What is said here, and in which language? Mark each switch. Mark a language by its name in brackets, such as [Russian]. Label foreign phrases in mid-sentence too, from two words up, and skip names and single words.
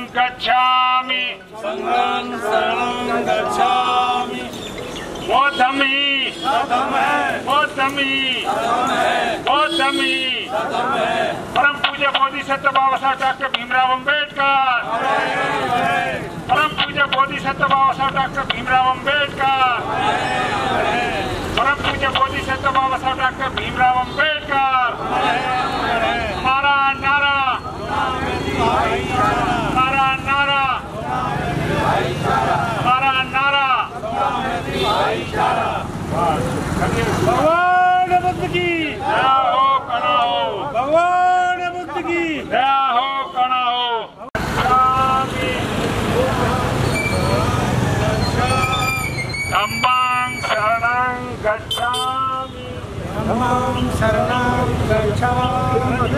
[Pali] गच्छामि, संघं शरणं गच्छामि, गौतमी गौतमी [Hindi] गौतमी, परम पूज्य बोधिसत्व बाबा साहब डॉक्टर भीमराव अम्बेडकर, परम पूज्य बोधिसत्व बाबा साहब डॉक्टर भीमराव अम्बेडकर, परम पूज्य बोधिसत्व बाबा साहब डॉक्टर भीमराव अम्बेडकर। हमारा नारा, हमारा नारा, हमारा नारा, भगवान बुद्ध की दया हो, कणा हो, भगवान बुद्ध की दया हो, कणा हो। [Pali] धम्मं शरणं गच्छामि, धम्मं शरणं गच्छामि।